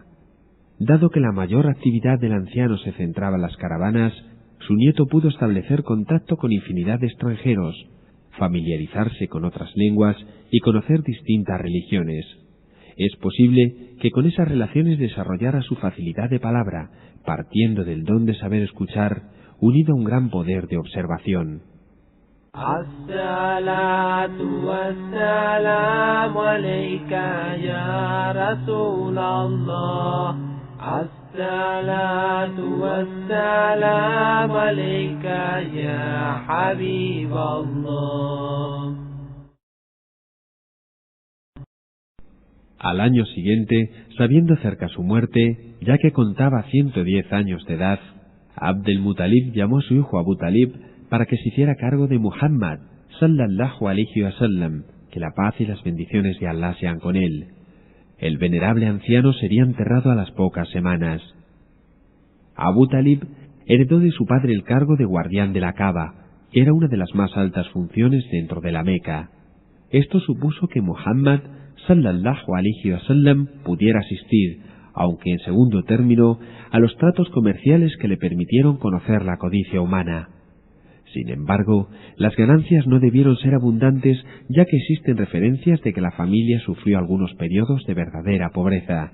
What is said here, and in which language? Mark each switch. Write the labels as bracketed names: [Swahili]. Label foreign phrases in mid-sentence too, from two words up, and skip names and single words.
[Spanish] Dado que la mayor actividad del anciano se centraba en las caravanas, su nieto pudo establecer contacto con infinidad de extranjeros, familiarizarse con otras lenguas y conocer distintas religiones. Es posible que con esas relaciones desarrollara su facilidad de palabra, partiendo del don de saber escuchar, unido a un gran poder de observación. [Arabic] الصلاة والسلام عليك يا رسول الله. الصلاة والسلام عليك يا حبيب الله. [Spanish] Al año siguiente, sabiendo cerca su muerte, ya que contaba 110 años de edad, Abdel Mutalib llamó a su hijo Abu Talib para que se hiciera cargo de Muhammad [Arabic] صلى الله عليه وسلم, [Spanish] que la paz y las bendiciones de Allah sean con él. El venerable anciano sería enterrado a las pocas semanas. Abu Talib heredó de su padre el cargo de guardián de la Kaaba, que era una de las más altas funciones dentro de la Meca. Esto supuso que Muhammad [Arabic] صلى الله عليه وسلم [Spanish] pudiera asistir, aunque en segundo término, a los tratos comerciales que le permitieron conocer la codicia humana. Sin embargo, las ganancias no debieron ser abundantes, ya que existen referencias de que la familia sufrió algunos periodos de verdadera pobreza.